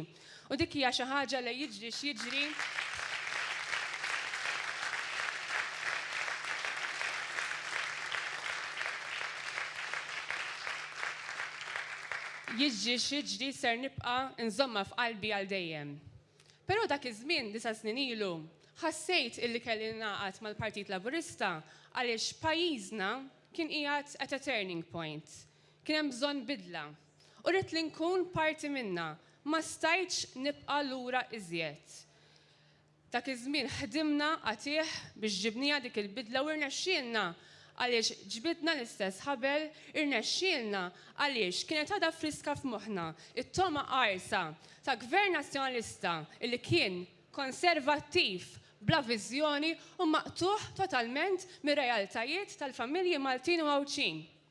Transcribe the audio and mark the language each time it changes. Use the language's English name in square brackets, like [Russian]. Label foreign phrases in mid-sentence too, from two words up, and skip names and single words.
[Maltese] U dik hija xi ħaġa li jiġri x'jiġri. Jiġri x'jiġri ser nibqa' nżomma f'qalbi għal dejjem. Però dak iż-żmien 9 snin ilu ħassejt illi kelli ngħaqad mal-Partit Laburista għaliex pajjiżna kien qiegħed [English] at a turning point. [Maltese] Kien hemm bżonn bidla. U rrid li nkun parti minnha, ma stajtx nibqa' lura iżjed. Dak iż-żmien ħdimna għatih biex ġibnija dik il-bidla u rnexxielna għaliex ġbidna l-istess ħabel, irnexxielna għaliex kienet għadha friska f'moħħna it-toma qarsa ta' gvern nazzjonalista illi kien konservattiv bla viżjoni u maqtuħ totalment mir-realtajiet tal-familji Maltin u Għawċin.